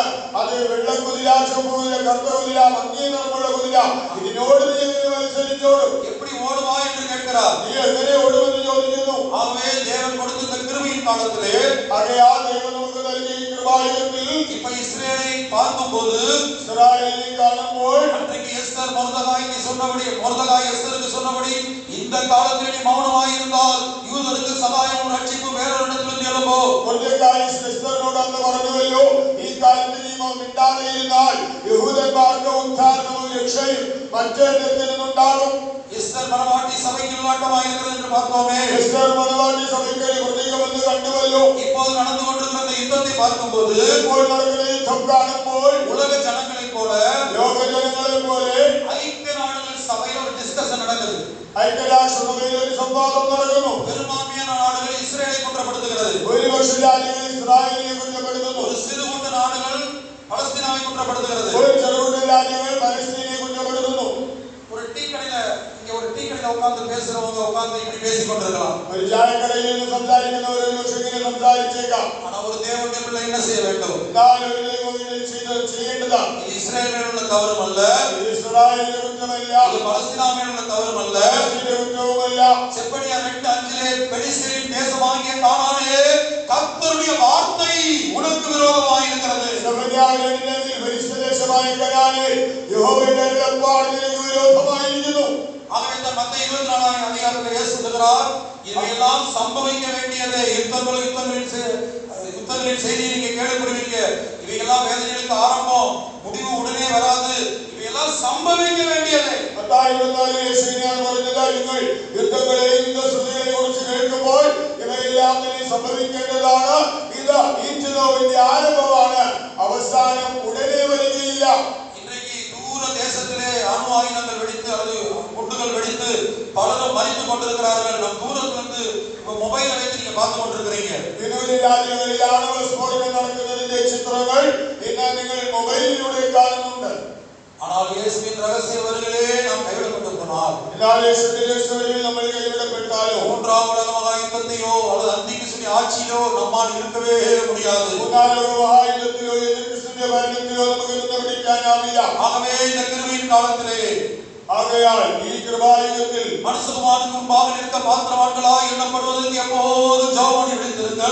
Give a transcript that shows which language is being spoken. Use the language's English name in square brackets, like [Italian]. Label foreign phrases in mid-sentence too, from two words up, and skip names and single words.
[Malayalam] അത് വെള്ളക്കുതിര, ചുവപ്പ് കുതിര, കറുത്ത കുതിര, മങ്ങിയ നിറമുള്ള കുതിര. ഇതിനോട് നീ എങ്ങനെ മത്സരിച്ചോടും? [Tamil] எப்படி ஓடுவாய் என்று கேட்கிறார். [Malayalam] നീ എങ്ങനെ ഓടുമെന്ന് ചോദിക്കുന്നു. [Tamil] ஆகவே தேவன் கொடுத்த இந்த கிருபையின் காலத்திலே [Malayalam] ആകയാൽ ദൈവം നമുക്ക് നൽകിയ ഈ കൃപായുഗത്തിൽ [Tamil] இப்ப இஸ்ரவேலை பார்க்கும்போது [Malayalam] ഇസ്രായേലിനെ കാണുമ്പോൾ [Tamil] அன்றைக்கு எஸ்தர் மொர்தெகாய்க்கு சொன்னபடி, மொர்தெகாய் எஸ்தருக்கு சொன்னபடி, இந்த காலத்தில் நீ மௌனமாய் இருந்தால் யூதருக்கு சகாயமும் ரட்சிப்பும் வேறொரு இடத்திலிருந்து எழும்பும். [Malayalam] മൊർദെഖായി എസ്തറിനോട് അന്ന് പറഞ്ഞുവല്ലോ, ഈ കാലത്ത് നീ മിണ്ടാതെ ഇരുന്നാൽ യഹൂദന്മാർക്ക് ഉദ്ധാരണവും രക്ഷയും മറ്റൊരിടത്തിൽ നിന്നുണ്ടാകും. [Tamil] எஸ்தர் மனவாட்டி சபைக்கு நிலவட்டமாய் இருக்கிறது என்று பார்த்தோமே. [Malayalam] എസ്തർ മണവാട്ടി സഭയ്ക്ക് ഒരു പ്രതീകമെന്ന് കണ്ടുവല്ലോ. [Tamil] இப்போது நடந்து கொண்டிருக்கிற இந்த யுத்தத்தை பார்க்கும்போது [Malayalam] ഇപ്പോൾ നടക്കുന്ന യുദ്ധം കാണുമ്പോൾ [Tamil] உலக ஜனங்களைப் போல, [Malayalam] ലോക ജനങ്ങളെ പോലെ [Tamil] ஐக்கிய நாடுகள் சபையில் ஒரு டிஸ்கஷன் நடக்குது. [Malayalam] ഐക്യരാഷ്ട്രസഭയിൽ ഒരു സംവാദം നടക്കുന്നു. [Tamil] பெரும்பான்மையான நாடுகள் இஸ்ரேலை குற்றப்படுத்துகிறது. [Malayalam] ഭൂരിപക്ഷ രാജ്യങ്ങൾ ഇസ്രായേലിനെ കുറ്റപ്പെടുത്തുന്നു. [Tamil] ஒரு சிறு கூட்ட நாடுகள் பலஸ்தீனாவை குற்றப்படுத்துகிறது. [Malayalam] ഒരു ചെറുകുട്ട രാജ്യങ്ങൾ പലസ്തീനെ കുറ്റപ്പെടുത്തുന്നു. [Tamil] ஒரு டீ கடையில உட்கார்ந்து பேசுறவங்க உட்கார்ந்து இப்படி பேசிக் கொண்டிருக்கலாம். [Malayalam] ഒരു ചായക്കടയിൽ നിന്ന് സംസാരിക്കുന്നവർ ഒരു പക്ഷേ ഇങ്ങനെ സംസാരിച്ചേക്കാം. [Tamil] ஆனா ஒரு தேவனுடைய பிள்ளை என்ன செய்ய வேண்டும்? [Malayalam] എന്നാൽ ഒരു ദൈവം ചെയ്യേണ്ടതാണ്. [Tamil] இது இஸ்ரேல் மேலுள்ள தவறும் அல்ல, [Malayalam] ഇത് ഇസ്രായേലിന്റെ കുറ്റമല്ല, [Tamil] இது பலஸ்தீனா மேலுள்ள தவறும் அல்ல. [Malayalam] പലസ്തീന്റെ കുറ്റവുമല്ല. [Tamil] செப்பனியா 2:5 பெலிஸ்தரின் தேசமாகிய கானானே, கர்த்தருடைய வார்த்தை உனக்கு விரோதமாய் இருக்கிறது. [Malayalam] സെഫന്യാവിന്റെ ഫെലിസ്തദേശമായ കനാനെ യഹോവയുടെ അരുളപ്പാട് നിനക്ക് വിരോധമായിരിക്കുന്നു. [Tamil] ஆகவே இந்த மத்தேயு 24 அதிகாரத்தில் இயேசு சொல்கிறார், இவையெல்லாம் சம்பவிக்க வேண்டியதே. யுத்தங்களின் செய்தியை நீங்க கேள்விப்படுவீங்க. இவையெல்லாம் வேதனைகளுக்கு ஆரம்பம், முடிவு உடனே வராது. இவையெல்லாம் சம்பவிக்க வேண்டியதே. [Malayalam] മത്തായി 24 യേശുവിനാണ് പറഞ്ഞത്, നിങ്ങൾ യുദ്ധങ്ങളെയും യുദ്ധശ്രുതികളെയും കുറിച്ച് കേൾക്കുമ്പോൾ ഇവയെല്ലാം തന്നെ സംഭവിക്കേണ്ടതാണ്. ഇത് ഈറ്റുനോവിന്റെ ആരംഭമാണ്, അവസാനം ഉടനെ വരികയില്ല. [Tamil] இன்றைக்கு தூர தேசத்திலே அணு ஆயுதங்கள் வெடித்து அல்லது குண்டுகள் வெடித்து பலரும் மறித்து கொண்டிருக்கிறார்கள். நம் தூரத்திலிருந்து மொபைலை வைத்து நீங்க பார்த்து கொண்டிருக்கிறீங்க. [Malayalam] വിദൂര രാജ്യങ്ങളിൽ ആണവ സ്ഫോടനം നടക്കുന്നതിന്റെ ചിത്രങ്ങൾ ഇന്ന് നിങ്ങൾ മൊബൈലിലൂടെ കാണുന്നുണ്ട്. [Tamil] ஆனால் இயேசுவின் ரகசிய வருகையிலே நாம் கைவிடப்பட்டு போனால், [Malayalam] എന്നാൽ യേശുവിൽ നമ്മൾ കൈവിടപ്പെട്ടാലോ, [Tamil] 3ஆம் உலக மகா யுத்தத்தையோ அல்லது அந்திகிறிஸ்துவின் ஆட்சியிலோ நம்மால் இருக்கவே முடியாது. [Malayalam] 3ാം ലോക മഹായുദ്ധത്തിലോ എതിർ ക്രിസ്തുവിന്റെ ഭരണത്തിലോ നമുക്ക് നിന്ന് പിടിക്കാനാവില്ല. [Tamil] ஆகவே இந்த கிருபையின் காலத்திலே [Malayalam] ആകയാൽ ഈ കൃപായുഗത്തിൽ [Tamil] மனுஷகுமாரனுக்கு முன்பாக நிற்க பாத்திரவான்களாய் எண்ணப்படுவதற்கு எப்போதும் ஜெபம் பண்ணி விழித்திருங்கள்.